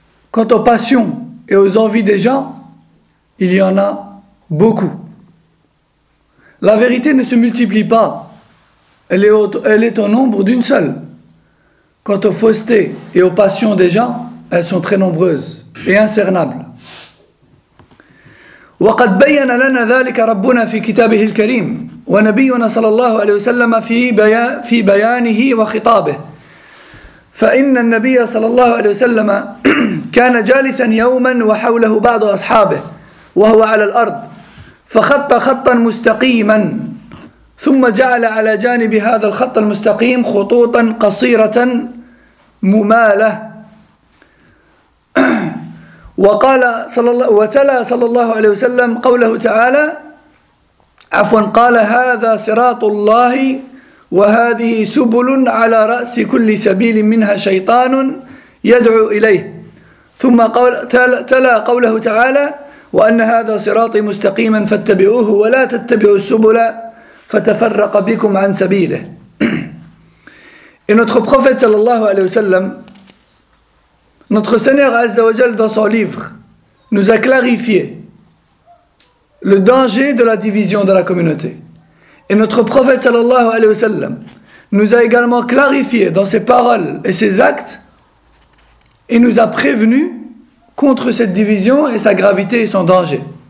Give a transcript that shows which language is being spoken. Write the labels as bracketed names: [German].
[French] Quant aux passions et aux envies des gens, il y en a beaucoup. La vérité ne se multiplie pas. Elle est au nombre d'une seule. Quant aux faussetés et aux passions des gens, elles sont très nombreuses et incernables. [Arabic] وقد بين لنا ذلك ربنا في كتابه الكريم ونبينا صلى الله عليه وسلم في بيانه وخطابه. فإن النبي صلى الله عليه وسلم كان جالسا يوما وحوله بعض أصحابه وهو على الأرض فخط خطا مستقيما ثم جعل على جانب هذا الخط المستقيم خطوطا قصيرة ممالة وقال صلى الله وتلا صلى الله عليه وسلم قوله تعالى عفوا قال هذا صراط الله وهذه سبل على رأس كل سبيل منها شيطان يدعو إليه ثم قال تلا قوله تعالى وأن هذا صراطي مستقيما فاتبعوه ولا تتبعوا السبل فتفرق بكم عن سبيله. [French] Et notre prophète sallallahu alayhi wa sallam, notre Seigneur Azza wa Jal dans son livre, nous a clarifié le danger de la division de la communauté. Et notre prophète sallallahu alayhi wa sallam nous a également clarifié dans ses paroles et ses actes et nous a prévenu contre cette division et sa gravité et son danger.